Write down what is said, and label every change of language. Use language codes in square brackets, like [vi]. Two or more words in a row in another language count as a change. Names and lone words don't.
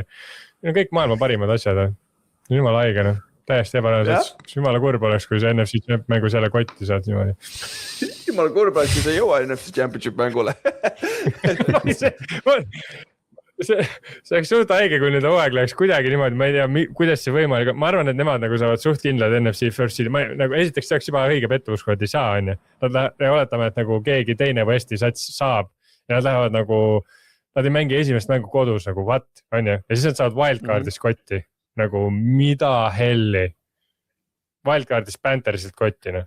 [et] Need on kõik maailma parimad asjad. Jumala haigena, täiesti ebanõused. Jumala kurb oleks, kui see NFC Champ mängu selle kotti saad niimoodi. Jumala kurb oleks, kui sa ei jõua NFC Championship mängule. see oleks suht haige, kui nüüd hooaeg läheks kuidagi niimoodi, ma ei tea, kuidas see võimalik, ma arvan, et nemad nagu saavad suht kindlad NFC [en] first seed, [et] nagu esiteks see oleks juba õige pettumus, kui nad ei saa, on ju. Nad oletame, et nagu keegi teine Westi sats saab ja nad lähevad nagu, nad ei mängi esimest mängu kodus nagu what, on ju. Ja siis nad saavad wildcardis kotti, nagu mida helli. Wildcardis Panthersilt kotti, noh.